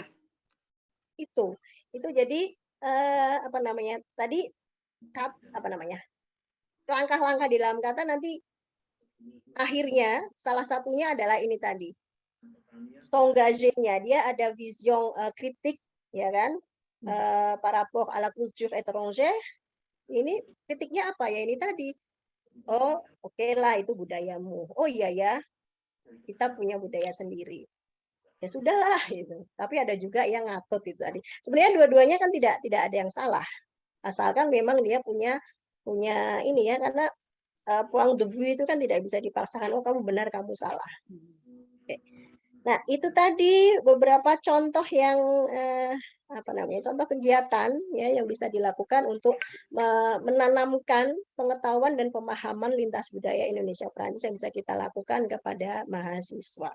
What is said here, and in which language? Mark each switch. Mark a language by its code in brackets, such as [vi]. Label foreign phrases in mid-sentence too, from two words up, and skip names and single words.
[id] Itu jadi apa namanya? Tadi langkah-langkah di dalam kata nanti akhirnya salah satunya adalah ini tadi. S'engager-nya dia ada vision kritik ya kan? [fr] Par rapport à la culture étrangère. [id] Ini kritiknya apa ya ini tadi? Oh, oke lah itu budayamu. Oh iya ya. Kita punya budaya sendiri. Ya sudahlah gitu. Tapi ada juga yang ngatot itu tadi. Sebenarnya dua-duanya kan tidak ada yang salah. Asalkan memang dia punya ini ya, karena [fr] point de vue [id] itu kan tidak bisa dipaksakan. Oh kamu benar, kamu salah. Oke. Nah itu tadi beberapa contoh yang contoh kegiatan ya yang bisa dilakukan untuk menanamkan pengetahuan dan pemahaman lintas budaya Indonesia Perancis yang bisa kita lakukan kepada mahasiswa.